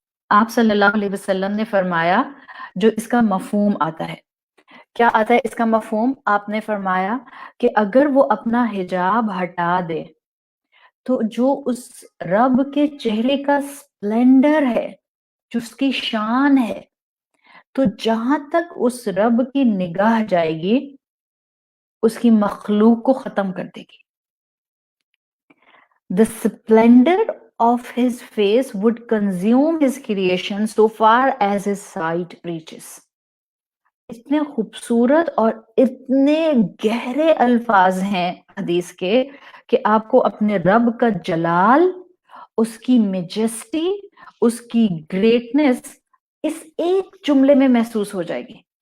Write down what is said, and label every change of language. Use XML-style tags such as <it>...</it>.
<ur>آپ صلی اللہ علیہ وسلم نے فرمایا جو اس کا مفہوم آتا ہے, کیا آتا ہے اس کا مفہوم؟ آپ نے فرمایا کہ اگر وہ اپنا حجاب ہٹا دے تو جو اس رب کے چہرے کا سپلنڈر ہے, جو اس کی شان ہے, تو جہاں تک اس رب کی نگاہ جائے گی اس کی مخلوق کو ختم کر دے گی.</ur> <en>The splendor of his face would consume his creation so far as his sight reaches.</en> <ur>اتنے خوبصورت اور اتنے گہرے الفاظ ہیں حدیث کے کہ آپ کو اپنے رب کا جلال، اس کی میجسٹی، اس کی گریٹنس اس ایک جملے میں محسوس ہو جائے گی.</ur>